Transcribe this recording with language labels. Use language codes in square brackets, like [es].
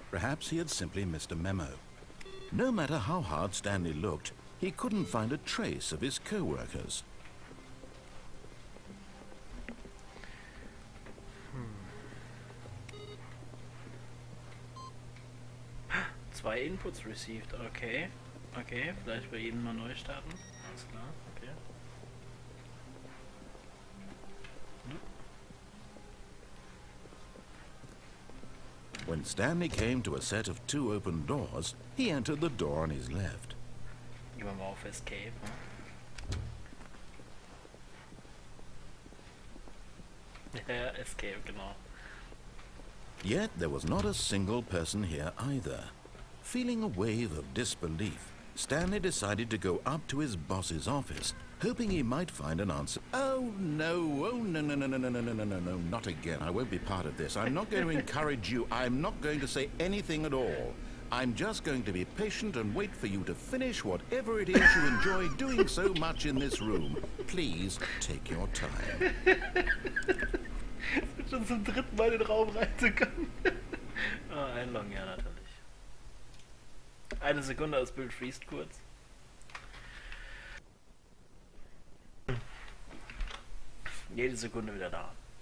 [en] Perhaps he had simply missed a memo. No matter how hard Stanley looked, he couldn't find a trace of his co-workers. [de] Zwei Inputs [en] received, [de] okay. Okay, vielleicht bei jedem mal neu starten. Alles klar, okay. [en] When Stanley came to a set of 2 open doors, he entered the door on his left. [de] Gehen wir mal auf Escape. Ne? Ja, Escape, genau. [en] Yet there was not a single person here either. Feeling a wave of disbelief, Stanley decided to go up to his boss's office, hoping he might find an answer. Oh no, no, not again. I won't be part of this. I'm not going to encourage you. I'm not going to say anything at all. I'm just going to be patient and wait for you to finish whatever it is you enjoy doing so much in this room. Please take your time. [de] Schon zum dritten Mal in den Raum reinzukommen. Einloggen, ja natürlich. Eine Sekunde, das Bild freest kurz. Jede Sekunde wieder da.